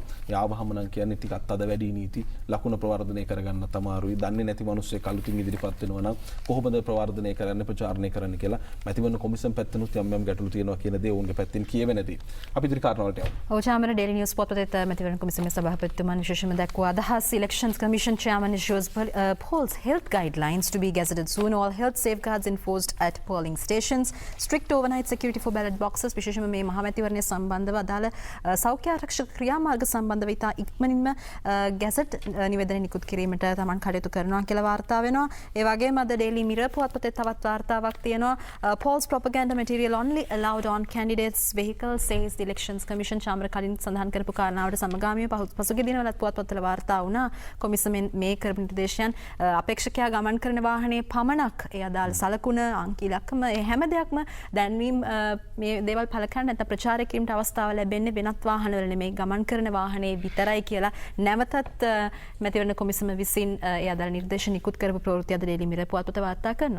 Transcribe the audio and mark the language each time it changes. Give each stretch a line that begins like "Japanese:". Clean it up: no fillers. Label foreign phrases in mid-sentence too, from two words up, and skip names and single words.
Sinhala: යාවහම නම් කියන්නේ ටිකක් අද වැඩි නීති ලකුණ ප්‍රවර්ධනය කරගන්න තමාරුයි. දන්නේ නැති මිනිස්සෙක් අලුතින් ඉදිරිපත් වෙනවා නම් කොහොමද ප්‍රවර්ධනය කරන්න ප්‍රචාරණය කරන්න කියලා මැතිවරණ කොමිසම් පැත්තෙනුත් යම් යම් ගැටලු තියෙනවා කියන දේ ඔවුන්ගේ පැත්තෙන් කියවෙනදී. අපි ඉදිරි කාරණාවලට යමු. ඔව් චාමර ඩේලි නිවුස් පොතේ මැතිවරණ කොමිසමේ සභාපතිතුමන් විශේෂයෙන්ම දක්වා අදහස්
English: Elections Commission chairman issues polls health guidelines to be gazetted soon. All health safeguards enforced at polling stations. Strict overnight security for ballot boxes.
Sinhala: විශේෂයෙන්ම මේ මහා මැතිවරණය සම්බන්ධව අදාළ සෞඛ්‍ය ආරක්ෂක ක්‍රියාමාර්ග සම්බන්ධව ඉතා ඉක්මනින්ම ගැසට් නිවේදන නිකුත් කිරීමට තමන් කටයුතු කරනවා කියලා වාර්තා වෙනවා. ඒ වගේම අද ඩේලි මිරර් පුවත්පතේ තවත් වාර්තාවක් තියෙනවා.
English: Polls propaganda material only allowed on candidates vehicles says the Elections Commission.
Sinhala: චාමර කලින් සඳහන් කරපු කාරණාවට සමගාමීව පසුගිය දිනවලත් පුවත්පත්වල වාර්තා වුණා කොමිසමෙන් මේ කරපු නිර්දේශයන් අපේක්ෂකයා ගමන් කරන වාහනේ පමණක් ඒ අදාළ සලකුණ අංක ඉලක්කම ඒ හැම දෙයක්ම දැන්වීම මේ දේවල් පළ කරන්න නැත්නම් ප්‍රචාරය කිරීමට අවස්ථාව ලැබෙන්නේ වෙනත් වාහනවල නෙමෙයි ගමන් කරන වාහනේ විතරයි කියලා නැවතත් මැතිවරණ කොමිසම විසින් ඒ අදාළ නිර්දේශ නිකුත් කරපු ප්‍රවෘත්ති අද ඩේලි මිරර් පුවත්පත වාර්තා කරනවා.